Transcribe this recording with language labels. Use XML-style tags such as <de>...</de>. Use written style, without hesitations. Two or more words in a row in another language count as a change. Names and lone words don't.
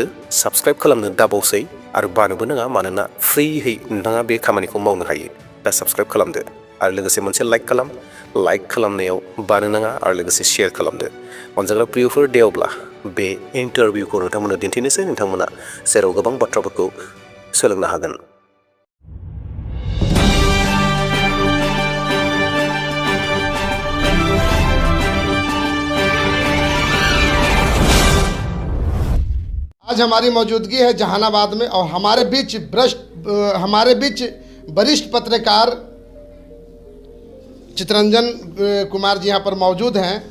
<brx>साबस्क्राइब खालामनो दाबावसै आरो बानोबो नाङा, मानोना फ्रियै नोंथाङा बे खामानिखौ मावनो हायो। दा साबस्क्राइब खालामदो आरो लोगोसे मोनसे लाइक खालाम। लाइक खालामनायाव बानो नाङा आरो लोगोसे शेयार खालामदो। अनजाग्रा प्रियफोर, दे अब्ला बे इन्टारभिउखौ नोंथांमोननो दिन्थिनोसै। नोंथांमोना जेराव गोबां बाथ्राफोरखौ सोलोंनो हागोन।</brx> <hi>आज हमारी मौजूदगी है जहानाबाद में और हमारे बीच वरिष्ठ पत्रकार चितरंजन कुमार जी यहाँ पर मौजूद हैं।</hi>